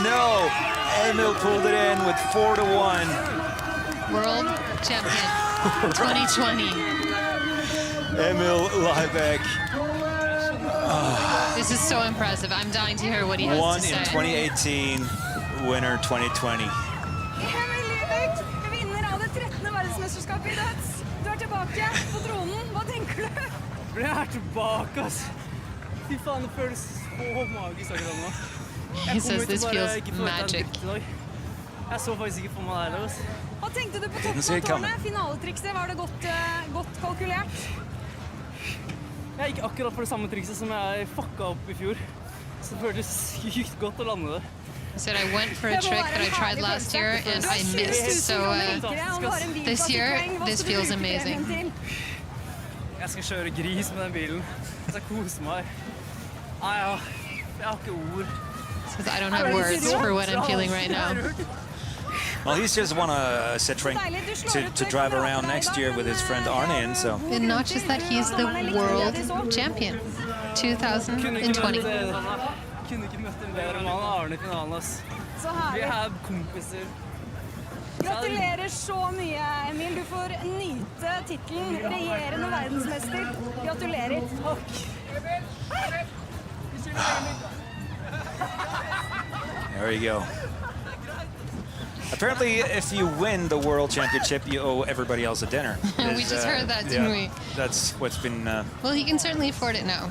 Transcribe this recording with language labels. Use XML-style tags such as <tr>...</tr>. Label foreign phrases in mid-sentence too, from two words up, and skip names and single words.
<en>No. Emil pulled it in with 4-1. World champion 2020. Emil Liebeck. This is so impressive. I'm dying to hear what he has Won to say. in 2018, winner 2020.</en> <no>Emil Liebeck, vinner av det 13. verdensmesterskapet I døds. Du tilbake på tronen. Hva tenker du? Jeg tilbake, ass. Fy faen, det føles så magisk akkurat nå.</no> <en>He says this feels magic.</en> <no>Jeg så faktisk ikke for meg der. Altså. Hva tenkte du på</no> <en>Didn't see it coming.</en> <no>toppmotorene? Finaletrikset, var det godt kalkulert? Jeg gikk akkurat for det samme trikset som jeg fucka opp i fjor. Så det føltes sykt godt å lande det.</no> <en>He said, I went for a trick that I tried last year and I missed, so this year, this feels amazing.</en> <no>Jeg skal kjøre gris med den bilen. Jeg skal kose meg. Jeg har ikke ord.</no> <en>Because I don't have words for what I'm feeling right now. Well, he's just won a Citroën to drive around next year with his friend Arne, so. And not just that, he's the world champion, 2020.</en> <no>Kunne ikke møtt en bedre mann Arne i finalen, ass. Så herlig. Vi er kompiser. Gratulerer så mye, Emil. Du får nyte titlen regjerende verdensmester. Gratulerer. Takk.</no> <en>There you go. Apparently, if you win the World Championship, you owe everybody else a dinner. We just heard that, didn't we? That's what's been... well, he can certainly afford it now.</en>